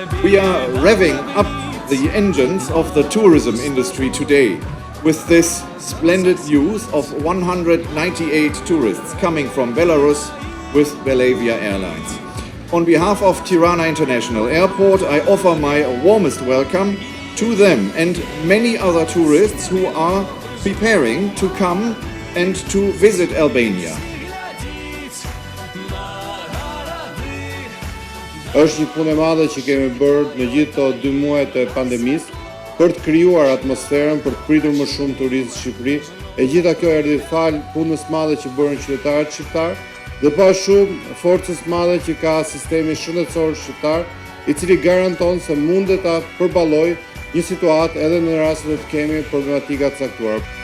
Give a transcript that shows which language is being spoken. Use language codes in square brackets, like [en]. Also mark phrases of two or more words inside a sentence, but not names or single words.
[en] We are revving up the engines of the tourism industry today with this splendid news of 198 tourists coming from Belarus with Belavia Airlines. On behalf of Tirana International Airport, I offer my warmest welcome to them and many other tourists who are preparing to come and to visit Albania. [sq] Është një punë e madhe që kemi bërë në gjithë këto 2 muajt e pandemisë për të krijuar atmosferën, për të pritur më shumë turistë në Shqipëri. E gjitha kjo erdhi fal punës madhe që bërën qytetarët shqiptar dhe pa shumë forcës madhe që ka sistemi shëndetësor shqiptar, i cili garanton se mundet ta përballojë një situatë edhe në rast se të kemi problematika të caktuara.